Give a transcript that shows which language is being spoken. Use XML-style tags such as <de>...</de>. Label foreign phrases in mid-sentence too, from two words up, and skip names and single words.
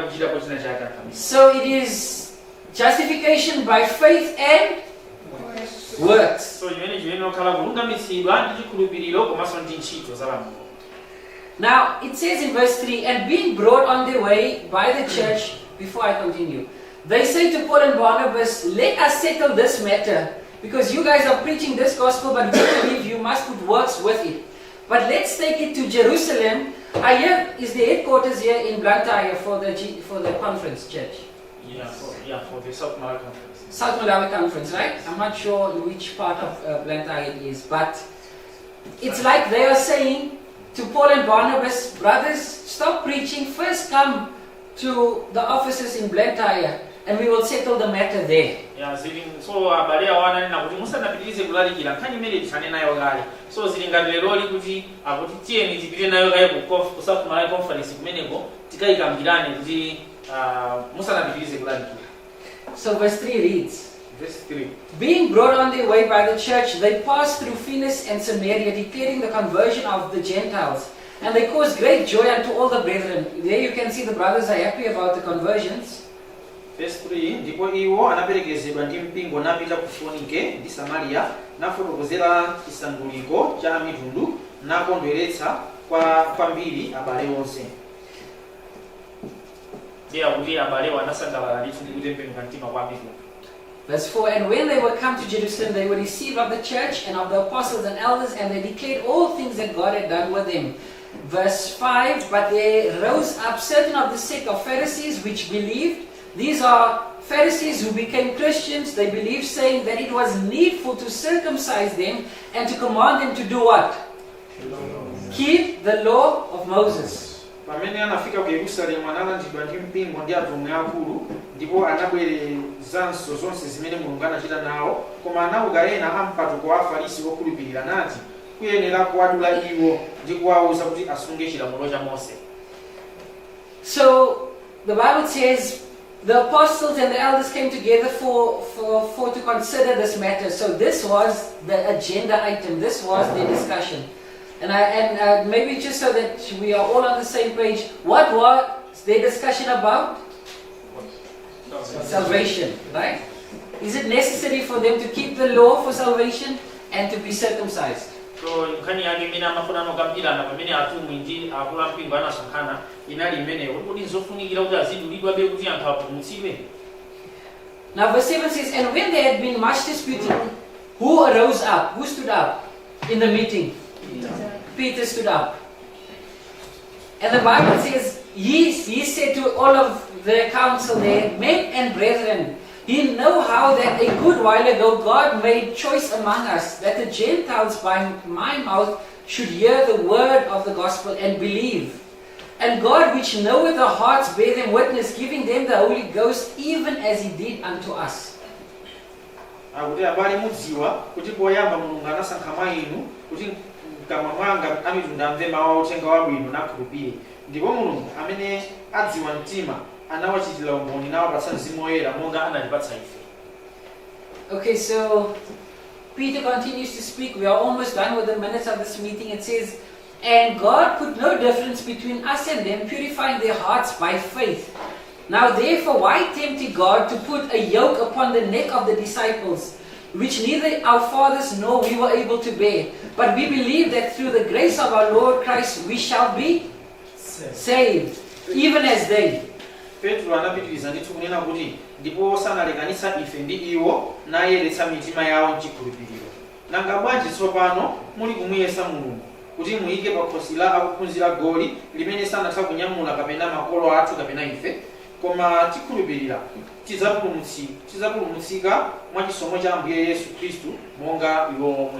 <en>So it is justification by faith and works.</en> <ny>so chimene chimene okhala kulungamitsidwa ndi chikhulupiriro komanso ndi ntchito za lamulo.</ny> <en>Now, it says in verse 3, and being brought on their way by the church, before I continue, they say to Paul and Barnabas, let us settle this matter, because you guys are preaching this gospel, but we believe you must put works with it. But let's take it to Jerusalem. I hear is the headquarters here in Blantyre for the conference church. For the South Malawi Conference. South Malawi Conference, right? I'm not sure which part of Blantyre it is, but it's like they are saying to Paul and Barnabas, brothers, stop preaching, first come to the offices in Blantyre and we will settle the matter there.</en> <ny>So abale awana na kuti musanapitirize kulalikira nkhani imene tithane nayo kale. So zili ngati leroli kuti akuti tiyeni tipite nayo kale ku South Malawi Conference kumeneko tikayikambirane kuti musanapitirize kulalikira.</ny> <en>So verse 3 reads, Verse 3. being brought on their way by the church, they passed through Phoenix and Samaria, declaring the conversion of the Gentiles. And they caused great joy unto all the brethren. There you can see the brothers are happy about the conversions. Verse 3.</en> <ny>Ndipo iwo anaperekezedwa ndi mpingo napita ku Fonike ndi Samaria, nafotokozera chisanduliko cha mitundu, nakondweretsa kwambiri abale onse.</ny> <en>Verse 4, and when they were come to Jerusalem, they were received of the church and of the apostles and elders, and they declared all things that God had done with them. Verse 5, but there rose up certain of the sect of Pharisees which believed. These are Pharisees who became Christians. They believed, saying that it was needful to circumcise them and to command them to do what? Keep the law of Moses.</en> <ny>Pamene anafika ku Yerusalemu analandidwa ndi mpingo ndi atumwi akulu, ndipo anabwerezanso zonse zimene Mulungu anachita nawo, koma anauka ena ampatuko wa Afarisi okhulupirira nati kuyenera kuwadula iwo ndi kuwawuza kuti asunge chilamulo cha Mose.</ny> <en>So the Bible says the apostles and the elders came together for to consider this matter. So this was the agenda item. This was the discussion. And maybe just so that we are all on the same page, what was their discussion about? Salvation, right? Is it necessary for them to keep the law for salvation and to be circumcised?</en> <ny>So nkhani yake imene amafuna nokambirana pamene atumwi ndi akulu ampingo anasonkhana inali imeneyo kuti zofunikira kuti azidulidwabe kuti anthu apulumutsidwe.</ny> <en>Now verse 7 says, and when there had been much disputing, who arose up? Who stood up in the meeting? Peter stood up. And the Bible says, he said to all of the council there, men and brethren, ye know how that a good while ago God made choice among us, that the Gentiles by my mouth should hear the word of the gospel and believe. And God, which knoweth the hearts, bear them witness, giving them the Holy Ghost, even as he did unto us.</en> <ny>Akuti abale mudziwa kuti poyamba Mulungu anasankha mwa inu kuti mkamwa mwanga amitundu amve mawu a uthenga wabwino nakhulupirire. Ndipo Mulungu amene adziwa mtima anawachitira umboni nawapatsa Mzimu Woyera monga analipatsa ife.</ny> <en>Okay, so Peter continues to speak. We are almost done with the minutes of this meeting. It says, and God put no difference between us and them, purifying their hearts by faith. Now therefore, why tempted God to put a yoke upon the neck of the disciples, which neither our fathers nor we were able to bear? But we believe that through the grace of our Lord Christ we shall be saved, even as they.</en> <ny>Petro anapitiriza ndithu kunena kuti ndipo sanalekanitsa ife ndi iwo nayeretsa mitima yawo mchikhulupiriro. Nanga bwanji tsopano muli kumuyesa Mulungu kuti muyike pa khosi la akuphunzira goli limene sanatha kunyamula kapena makolo athu kapena ife, koma tikhulupirira tidzapulumutsika mwa chisomo cha Ambuye Yesu Khristu monga iwo omwe.</ny>